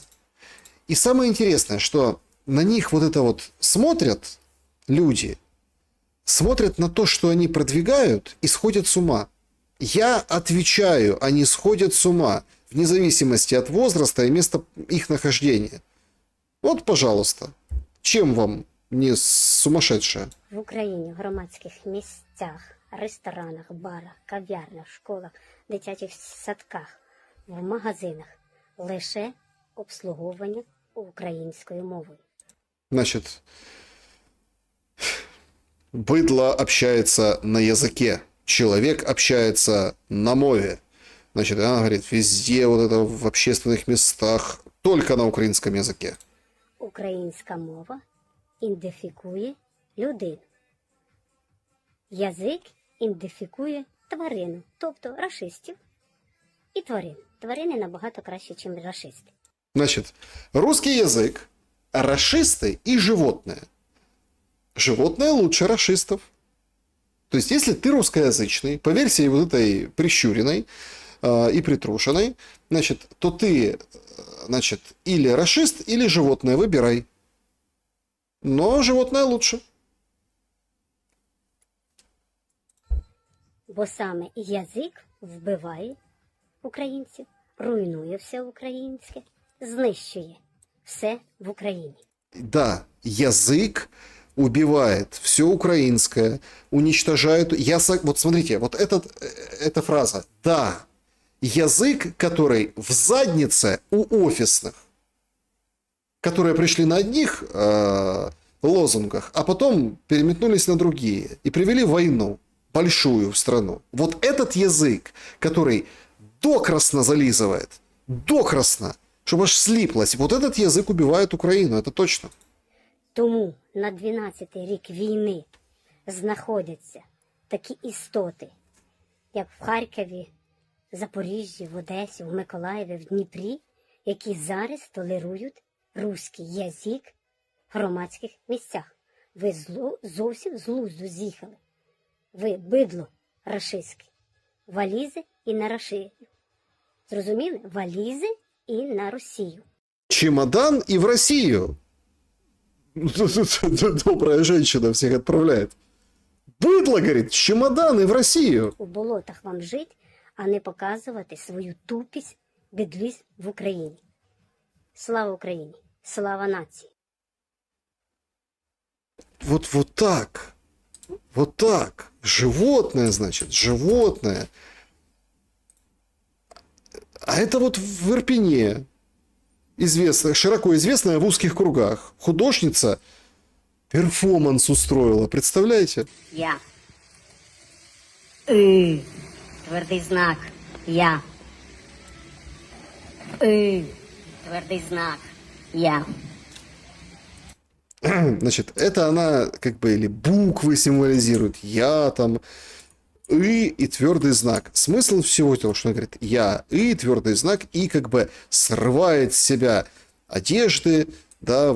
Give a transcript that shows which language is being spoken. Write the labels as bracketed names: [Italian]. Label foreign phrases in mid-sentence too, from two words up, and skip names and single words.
[Russian] И самое интересное, что на них вот это вот смотрят люди, смотрят на то, что они продвигают, и сходят с ума. Я отвечаю, они сходят с ума, вне зависимости от возраста и места их нахождения. Вот, пожалуйста, чем вам не сумасшедшая? [Ukrainian] В Україні в громадських місцях, ресторанах, барах, кав'ярнях, школах, дитячих садках, в магазинах лише обслуговування українською мовою. [Russian] Значит, быдло общается на языке, человек общается на мове. Значит, она говорит, везде вот это в общественных местах, только на украинском языке. [Ukrainian] Українська мова ідентифікує людину. Язик ідентифікує тварину, тобто рашистів і тварин. Тварини набагато краще, ніж рашисти. [Russian] Значит, русский язык, рашисты и животные. Животные лучше рашистов. То есть, если ты русскоязычный, по версии вот этой прищуренной и притрушенной, значит, то ты, значит, или рашист, или животное, выбирай. Но животное лучше. [Ukrainian] Бо саме язик вбиває українців, руйнує все українське, знищує все в Україні. [Russian] Да, язык убивает все украинское, уничтожает... Вот смотрите, вот эта фраза. Да, язык, который в заднице у офисных, которые пришли на одних лозунгах, а потом переметнулись на другие и привели войну большую в страну. Вот этот язык, который докрасно зализывает, докрасно, чтобы аж слиплось, вот этот язык убивает Украину, это точно. [Ukrainian] Тому на 12-й рік війни знаходяться такі істоти, як в Харкові, Запоріжжі, в Одесі, в Миколаєві, в Дніпрі, які зараз толерують руський язик в громадських місцях. Ви зовсім з глузду з'їхали. Ви бидло рашистське. Валізи і на Росію. Зрозуміли? Валізи і на Росію. [Russian] Чемодан и в Россию. Добрая женщина всех отправляет. Быдло, говорит, чемодан и в Россию. [Ukrainian] У болотах вам жить, а не показувати свою тупість, бідлість в Україні. Слава Україні! Слава нації! [Russian] Вот так. Вот так. Животное, значит, животное. А это вот в Ирпене, широко известная в узких кругах, художница перформанс устроила, представляете? [Ukrainian] Я. Твердий знак. Я. Твердий знак. Я. [Russian] Значит, это она как бы или буквы символизирует, я там, и твердый знак. Смысл всего этого, что она говорит, я, и твердый знак, и как бы срывает с себя одежды, да,